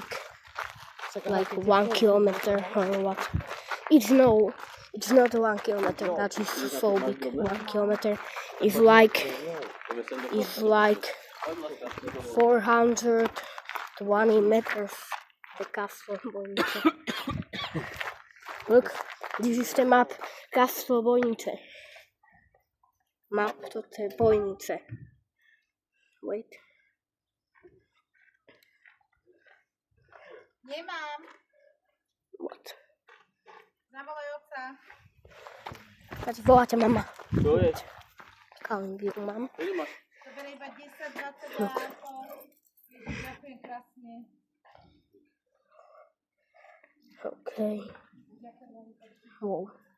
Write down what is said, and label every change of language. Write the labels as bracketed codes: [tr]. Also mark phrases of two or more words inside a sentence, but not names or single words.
[en] Like 1 kilometer or what? It's not 1 kilometer, that is so big. 1 kilometer is like 420 meters. The castle bojnice. Look, this is the map castle bojnice. Map to the bojnice. Wait. [sk] Nemám. [en] What? [sk] Zavolaj otca. [pl] Patrz, woła cię mama. [sk] Čo je? [en] Calling you, mom. [sk] Čo máš? To berie iba 10-20 dákov. Ďakujem krásne. [en] Okay. Wow.